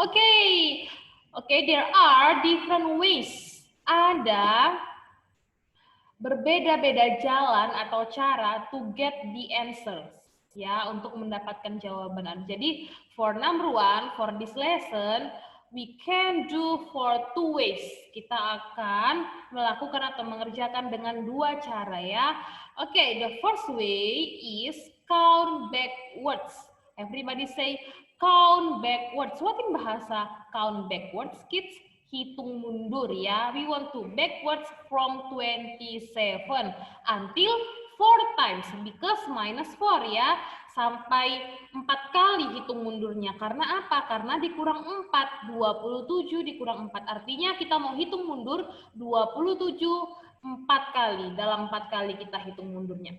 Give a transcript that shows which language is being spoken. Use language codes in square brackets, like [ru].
[en] Okay, there are different ways. [id] Ada berbeda-beda jalan atau cara [en] to get the answers [id] ya, untuk mendapatkan jawaban. [en] Jadi for number 1, for this lesson we can do for 2 ways. [id] Kita akan melakukan atau mengerjakan dengan 2 cara ya. [en] Okay, the first way is count backwards. Everybody say count backwards. What in bahasa count backwards, kids? [id] Hitung mundur ya. [en] We want to backwards from 27 until 4 times because minus 4 ya. [id] Sampai 4 kali hitung mundurnya. Karena apa? Karena dikurang 4. 27 dikurang 4. Artinya kita mau hitung mundur 27 4 kali. Dalam 4 kali kita hitung mundurnya.